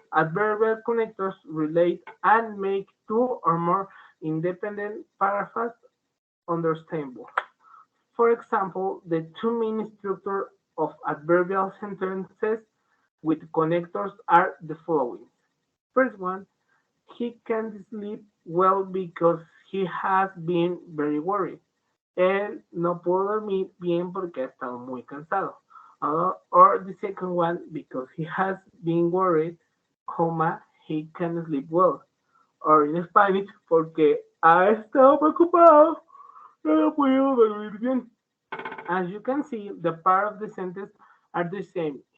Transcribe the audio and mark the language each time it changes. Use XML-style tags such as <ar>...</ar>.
<en>Adverbial connectors relate and make two or more independent paragraphs understandable. For example, the two main structures of adverbial sentences with connectors are the following. First one, he can't sleep well because he has been very worried.</en> <es>Él no pudo dormir bien porque ha estado muy cansado.</es> <en>Or the second one, because he has been worried, comma, he can sleep well. Or in Spanish,</en> <es>porque ha estado preocupado, no ha podido dormir bien.</es> <en>As you can see, the part of the sentence are the same.</en>